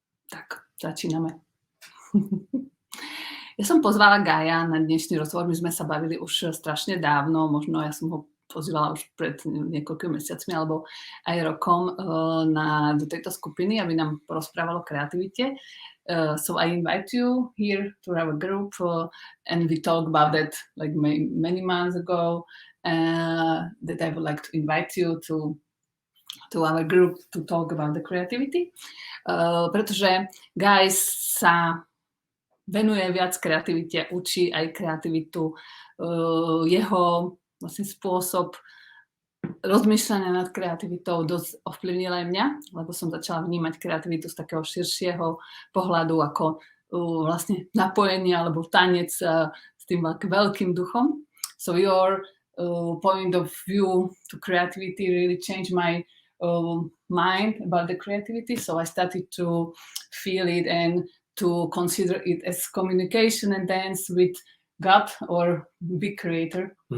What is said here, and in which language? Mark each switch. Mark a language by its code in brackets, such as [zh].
[sk] Tak, začíname. Ja som pozvala Gaja na dnešný rozhovor. My sme sa bavili už strašne dávno, možno ja som ho pozývala už pred niekoľkými mesiacmi alebo aj rokom do tejto skupiny, aby nám porozprával o kreativite. [en] So I invite you here to our group and we talk about that like many months ago that I would like to invite you to our group to talk about the creativity, [sk] pretože Guy sa venuje viac kreativite, učí aj kreativitu. Jeho vlastne spôsob rozmýšľania nad kreativitou dosť ovplyvnil aj mňa, lebo som začala vnímať kreativitu z takého širšieho pohľadu ako vlastne napojenie alebo tanec s tým veľkým duchom. [en] So your point of view to creativity really changed my mind about the creativity, so I started to feel it and to consider it as communication and dance with God or big creator.